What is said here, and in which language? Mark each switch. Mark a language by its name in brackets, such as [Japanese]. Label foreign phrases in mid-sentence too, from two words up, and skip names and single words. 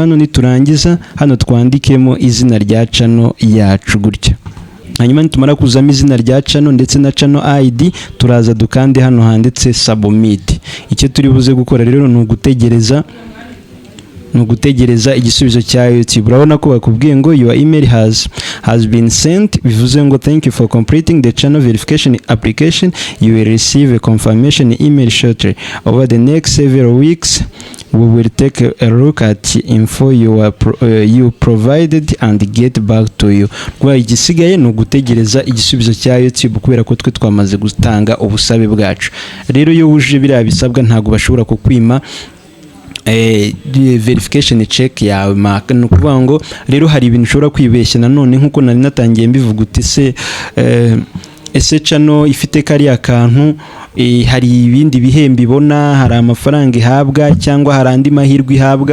[Kinyarwanda] Hano niturangiza hano twandikemo izina rya channel yacu gutya. Hanyuma nitumara kuzamo izina rya channel ndetse na [English] channel ID, [Kinyarwanda] turaza dukande hano handitse submit. Icyo turi buze gukora rero ni ugutegereza igisubizo cya YouTube. Urabona ko bakubwiye ngo [English] your email has been sent, [Kinyarwanda] bivuze ngo [English] thank you for completing the channel verification application, you will receive a confirmation email shortly. Over the next several weeks we will take a look at info you provided and get back to you. [Kinyarwanda] Kwa igisigaye no gutegereza igisubizo cya YouTube kubera ko twe twamaze gutanga ubusabe bwacu. Rero iyo wuje biriya bisabwa ntago bashobora kukwima [English] verification check [Kinyarwanda] yawe maka. Ni ukuvuga ngo rero hari ibintu ushobora kwibeshya nanone nk'uko nari natangiye mbivuga uti ese channel ifite kariya kantu hari ibindi bihembo ibona, hari amafaranga ihabwa cyangwa hari andi mahirwe ihabwa?